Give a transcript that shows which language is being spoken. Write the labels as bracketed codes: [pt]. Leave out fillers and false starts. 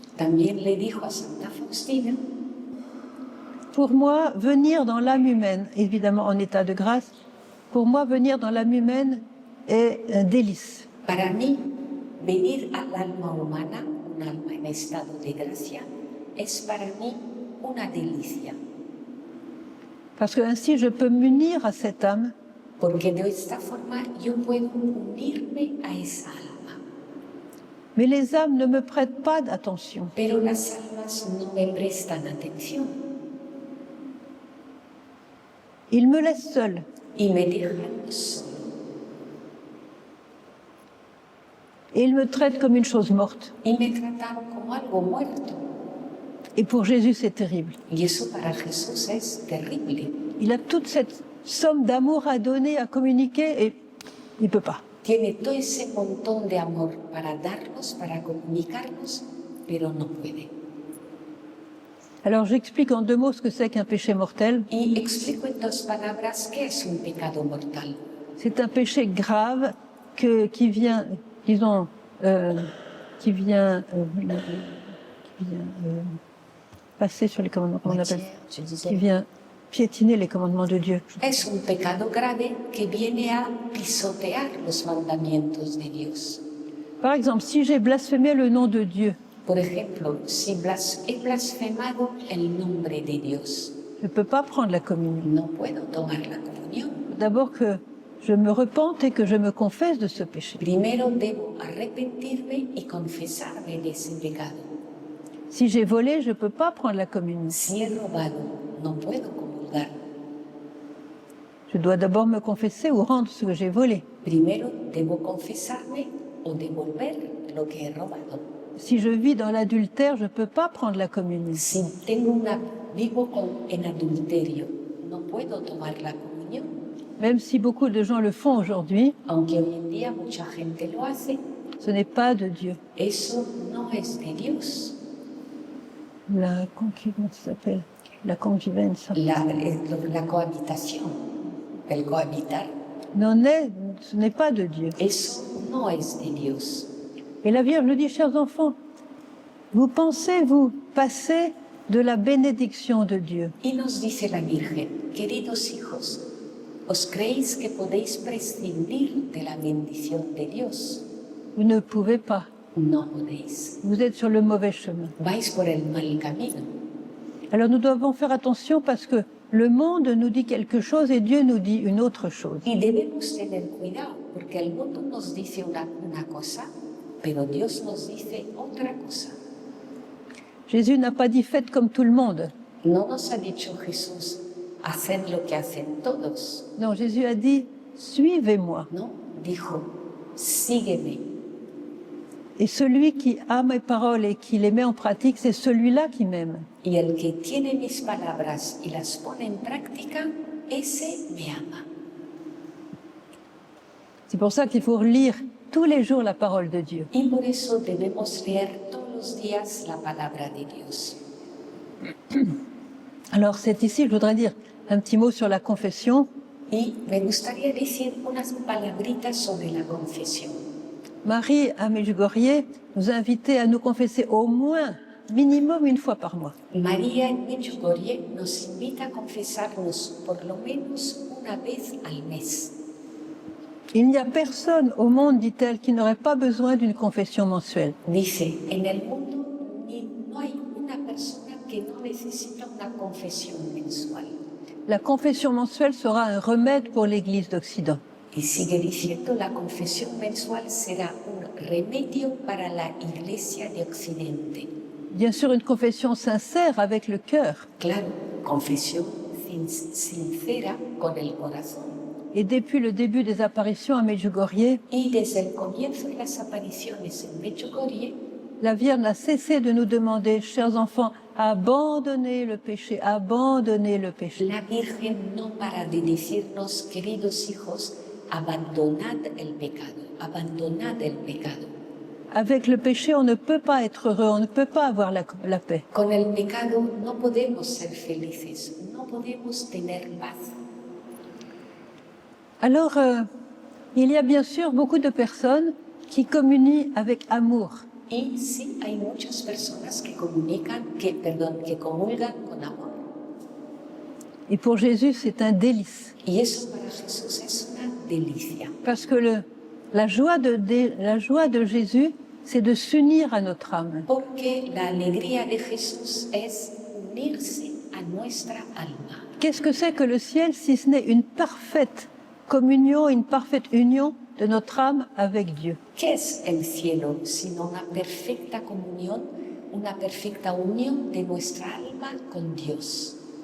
[es] También le dijo a Santa Faustina, [fr] pour moi, venir dans l'âme humaine, évidemment en état de grâce, pour moi, venir dans l'âme humaine est un délice. [es] para mí, venir al alma humana, un alma en estado de gracia, es para mí una delicia. [fr] Parce que ainsi, je peux m'unir à cette âme [es] Porque de esta forma yo puedo unirme a esa alma. [fr] mais les âmes ne me prêtent pas d'attention. [es] Pero las almas no me prestan atención [fr] Ils me laissent seule. [es] y me dejan solo. [fr] Et ils me traitent comme une chose morte. [es] Y me trataron como algo muerto. [fr] Et pour Jésus, c'est terrible. [es] Y eso para Jesús es terrible. [fr] Il a toute cette somme d'amour à donner, à communiquer, et il ne peut pas. [es] Tiene todo ese montón de amor para darnos, para comunicarnos, pero no puede. [fr] Alors j'explique en 2 mots ce que c'est qu'un péché mortel. [es] Y explico en 2 palabras qué es un pecado mortal. [fr] C'est un péché grave qui vient, disons, qui vient passer sur les commandements, comment on appelle, qui vient piétiner les commandements de Dieu. [es] Es un pecado grave que viene a pisotear los mandamientos de Dios. [fr] Par exemple, si j'ai blasphémé le nom de Dieu, [es] Por ejemplo, si he blasfemado el nombre de Dios, [fr] je ne peux pas prendre la communion. [es] no puedo tomar la comunión. [fr] D'abord que je me repente et que je me confesse de ce péché. [es] Primero debo arrepentirme y confesarme de ese pecado. [fr] Si j'ai volé, je ne peux pas prendre la communion. [es] Si he robado, no puedo comulgar. [fr] Je dois d'abord me confesser ou rendre ce que j'ai volé. [es] Primero debo confesarme o devolver lo que he robado. [fr] Si je vis dans l'adultère, je ne peux pas prendre la communion. [es] Si vivo en adulterio, no puedo tomar la comunión. [fr] Même si beaucoup de gens le font aujourd'hui, [es] Aunque hoy en día mucha gente lo hace, [fr] ce n'est pas de Dieu. [es] eso no es de Dios. [fr] La concubence s'appelle la convivence. [es] La cohabitación, el cohabitar, [fr] ce n'est pas de Dieu. [es] Eso no es de Dios. [fr] Et la Vierge nous dit, chers enfants, vous pensez vous passer de la bénédiction de Dieu. [es] Y nos dice la Virgen, queridos hijos, ¿os creéis que podéis prescindir de la bendición de Dios? [fr] Vous ne pouvez pas. [es] No podéis. [fr] Vous êtes sur le mauvais chemin. [es] Vais por el mal camino. [fr] Alors nous devons faire attention parce que le monde nous dit quelque chose et Dieu nous dit une autre chose. [es] Y debemos tener cuidado, porque el mundo nos dice una cosa, pero Dios nos dice otra cosa. [fr] Jésus n'a pas dit faites comme tout le monde. [es] No nos ha dicho Jesús, haced lo que hacen todos. [fr] Non, Jésus a dit suivez-moi. [es] No, dijo, sígueme. [fr] Et celui qui a mes paroles et qui les met en pratique, c'est celui-là qui m'aime. [es] Y el que tiene mis palabras y las pone en práctica, ese me ama. [fr] C'est pour ça qu'il faut lire tous les jours la parole de Dieu. [es] Y por eso debemos leer todos los días la palabra de Dios. [fr] Alors c'est ici, je voudrais dire un petit mot sur la confession. [es] Y me gustaría decir unas palabritas sobre la confesión. [fr] Marie à Medjugorje nous a invités à nous confesser au moins, minimum une fois par mois. [es] María en Medjugorje nos invita a confesarnos por lo menos una vez al mes. [fr] Il n'y a personne au monde, dit-elle, qui n'aurait pas besoin d'une confession mensuelle. [es] Dice, en el mundo no hay una persona que no necesita una confesión mensual. [fr] La confession mensuelle sera un remède pour l'Église d'Occident. [es] Y sigue diciendo, la confesión mensual será un remedio para la Iglesia de Occidente. [fr] Bien sûr, une confession sincère avec le cœur. [es] Claro, confesión sincera con el corazón. [fr] Et depuis le début des apparitions à Medjugorje, [es] Y desde el comienzo de las apariciones en Medjugorje, [fr] la Vierge n'a cessé de nous demander, chers enfants, abandonnez le péché, abandonnez le péché. [es] la Virgen no para de decirnos, queridos hijos, abandonad el pecado, abandonad el pecado. [fr] Avec le péché, on ne peut pas être heureux, on ne peut pas avoir la paix. [es] Con el pecado no podemos ser felices, no podemos tener paz. [fr] Alors, il y a bien sûr beaucoup de personnes qui communient avec amour. [es] Y sí, hay muchas personas que que comulgan con amor. [fr] Et pour Jésus, c'est un délice. [es] Y eso para Jesús es una delicia. [fr] Parce que la joie de Jésus, c'est de s'unir à notre âme. [es] Porque la alegría de Jesús es unirse a nuestra alma. [fr] Qu'est-ce que c'est que le ciel si ce n'est une parfaite communion, une parfaite union de notre âme avec Dieu? [es] ¿Qué es el cielo sino una perfecta comunión, una perfecta unión de nuestra alma con Dios?